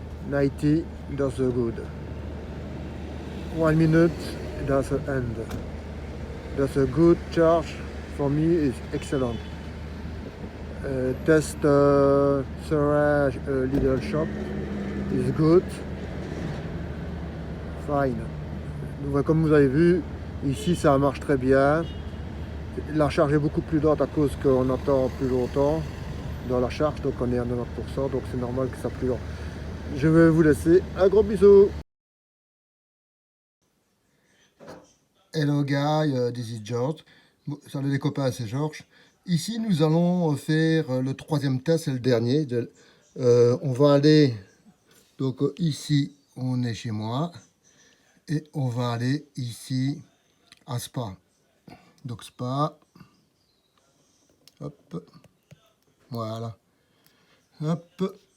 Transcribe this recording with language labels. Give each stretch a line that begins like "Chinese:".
English: 90, that's good. 1 minute, that's the end. That's a good charge for me, is excellent. Test Sarah Lidl shop is good. Fine.
French: Donc, comme vous avez vu, ici ça marche très bien. La charge est beaucoup plus lente à cause qu'on attend plus longtemps dans la charge, donc on est à 90%, donc c'est normal que ça soit plus lent. Je vais vous laisser, un gros bisou.
English: Hello guy, this is George.
French: Salut les copains, c'est Georges. Ici, nous allons faire le troisième test, c'est le dernier. On va aller, donc ici, on est chez moi. Et on va aller ici à Spa. Donc Spa. Hop. Voilà. Hop.